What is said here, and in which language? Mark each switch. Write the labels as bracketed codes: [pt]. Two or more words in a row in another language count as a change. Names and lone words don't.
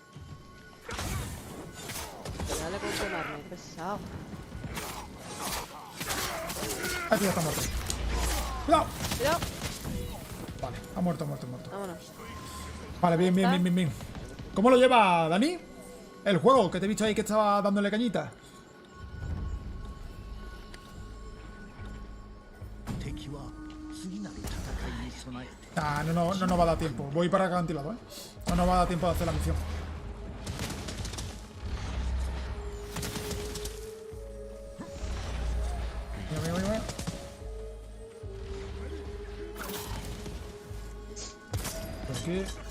[es] Dale con quemarme, pesado. Este ya está muerto. ¡Cuidado! Cuidado. Vale, ha muerto, ha muerto, ha muerto. Vámonos. Vale, bien, bien, bien, bien, bien. ¿Cómo lo lleva, Dani? El juego, que te he visto ahí que estaba dándole cañita. [ja] 敵は次なる戦いに備えて [es] Ah, no nos va a dar tiempo. Voy para el acantilado, ¿eh? No nos va a dar tiempo de hacer la misión. Mira, mira, mira. Por aquí.